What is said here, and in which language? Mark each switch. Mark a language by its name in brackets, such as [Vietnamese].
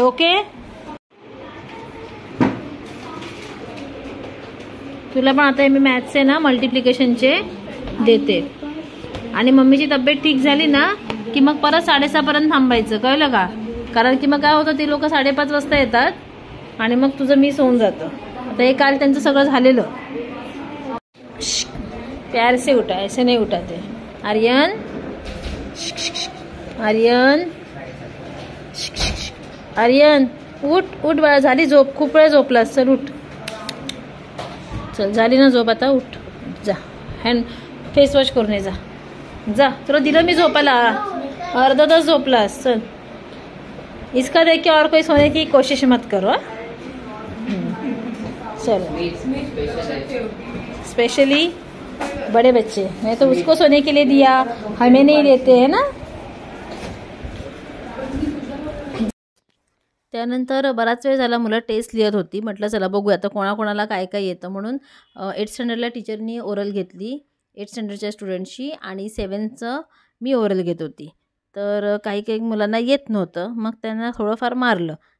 [Marathi] Okay, तुला पण आता मी मॅथ्सचे ना मल्टिप्लिकेशनचे देते. आणि मम्मीची तब्येत ठीक झाली ना की मग परत 6:30 पर्यंत थांबायचं, कळलं का? कारण की मग काय होतं, ते लोक 5:30 वाजता येतात आणि मग तुझं मिस होऊन जातं. आता हे काल त्यांचं सगळं झालेलं. [Hindi] प्यार से उठा, ऐसे नहीं उठाते. [Marathi] आर्यन, आर्यन, आर्यन उठ, उठ बाळा, झाली झोप, खूप वेळ झोपलास. चल उठ, चल झाली ना झोप, आता उठ, जा हँड फेस वॉश करून ये, जा जा. तुला दिलं मी झोपायला, अर्धा तास झोपलास. [Hindi] चल, इसका देख के और कोई सोने की कोशिश मत करो. चलो, स्पेशली बड़े बच्चे, मैं तो उसको सोने के लिए दिया, हमें नहीं देते है ना. [Marathi] त्यानंतर बराच वेळ झाला, मुलं टेस्ट लिहित होती. म्हटलं चला बघूया आता कोणाकोणाला काय काय येतं. म्हणून 8th स्टँडर्डला टीचरनी ओरल घेतली, 8th स्टँडर्डच्या स्टुडंटची, आणि 7thचं मी ओरल घेत होती. तर काही काही मुलांना येत नव्हतं, मग त्यांना थोडंफार मारलं.